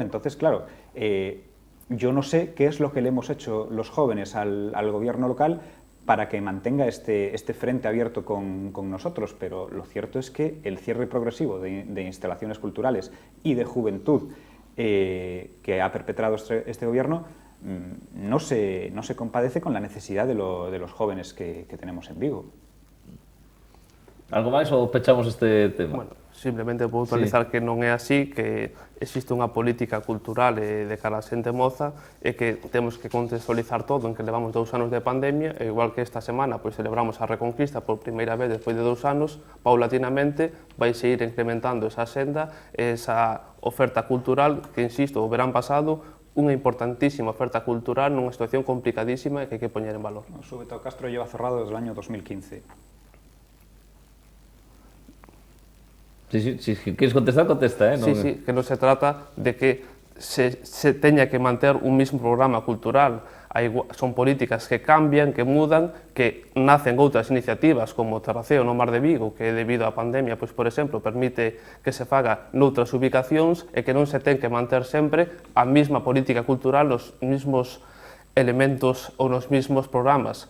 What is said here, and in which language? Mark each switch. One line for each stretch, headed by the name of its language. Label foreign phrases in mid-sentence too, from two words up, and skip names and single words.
Spanish: Entonces, claro, yo no sé qué es lo que le hemos hecho los jóvenes al gobierno local para que mantenga este frente abierto con nosotros, pero lo cierto es que el cierre progresivo de instalaciones culturales y de juventud que ha perpetrado este gobierno no se compadece con la necesidad de los jóvenes que tenemos en Vigo.
Galician: Algo máis ou pechamos este tema? Bueno, simplemente vou puntualizar que non é así, que existe unha política cultural de cara a xente moza e que temos que contextualizar todo en que levamos 2 anos de pandemia, e igual que esta semana pois celebramos a Reconquista por primeira vez despois de 2 anos, paulatinamente vai seguir incrementando esa senda, esa oferta cultural que, insisto, o verán pasado, unha importantísima oferta cultural nunha situación complicadísima e que hai que poñer en valor.
Spanish: O Súbete ao Castro lleva cerrado desde el año 2015. Si quieres contestar, contesta, ¿eh? No, Sí,
Galician: que non se trata de que se teña que manter un mismo programa cultural. Son políticas que cambian, que mudan, que nacen outras iniciativas como o Terraceo no Mar de Vigo, que debido á pandemia, pois, por exemplo, permite que se faga noutras ubicacións e que non se ten que manter sempre a mesma política cultural, os mesmos elementos ou nos mesmos programas.